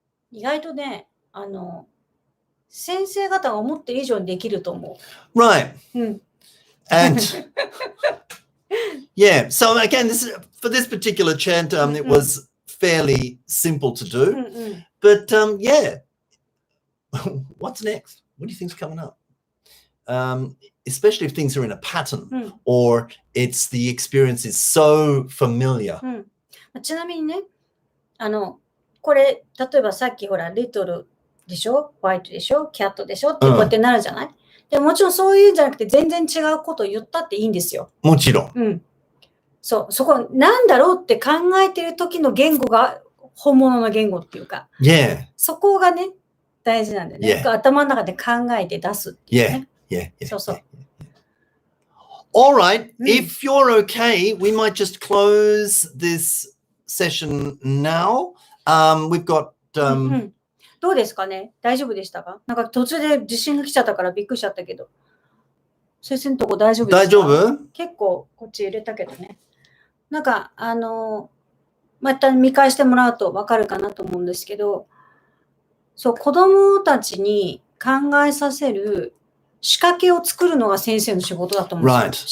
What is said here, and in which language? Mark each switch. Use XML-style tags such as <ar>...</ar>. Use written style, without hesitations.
<ja>意外とね、先生方が思ってる以上にできると思う。</ja> <en>Right.</en> <ja>うん。</ja> <en>And yeah, so again, for this particular chant, it was fairly simple to do. But yeah, what's next? What do you think's coming up? Especially if things are in a pattern or the experience is so familiar.</en> <ja>ちなみにね、これ、例えばさっきほら、リトルでしょ、ホワイトでしょ、キャットでしょってこうやってなるじゃない、でもちろんそういうんじゃなくて全然違うことを言ったっていいんですよ。もちろん。うん。そう、そこなんだろうって考えてる時の言語が本物の言語っていうか、</ja> <en>Yeah.</en> <ja>そこがね、大事なんだよね。頭の中で考えて出すっていうね。</ja> <en>Yeah, yeah.</en> <ja>そうそう。</ja> <en>yeah. All right. Mm. If you're okay, we might just close this session now. We've got</en> <ja>うんうんどうですかね大丈夫でしたかなんか途中で地震が来ちゃったからびっくりしちゃったけど。先生のとこ大丈夫ですか大丈夫結構こっち入れたけどね。なんか、また見返してもらうとわかるかなと思うんですけど、そう、子供たちに考えさせる仕掛けを作るのが先生の仕事だと思うんですよ。</ja>